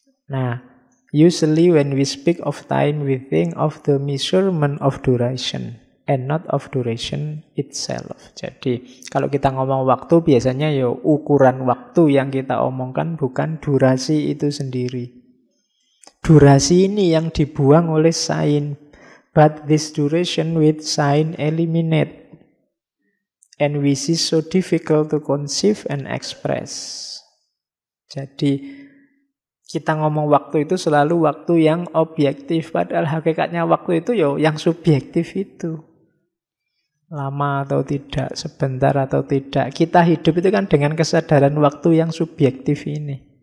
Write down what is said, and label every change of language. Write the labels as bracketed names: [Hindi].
[English] Nah, usually when we speak of time, we think of the measurement of duration and not of duration itself. [Indonesian] Jadi, kalau kita ngomong waktu, biasanya ya ukuran waktu yang kita omongkan bukan durasi itu sendiri. Durasi ini yang dibuang oleh sign. [English] But this duration with sign eliminate. And we see so difficult to conceive and express. [Indonesian] Jadi kita ngomong waktu itu selalu waktu yang objektif. Padahal hakikatnya waktu itu ya yang subjektif itu. Lama atau tidak, sebentar atau tidak. Kita hidup itu kan dengan kesadaran waktu yang subjektif ini.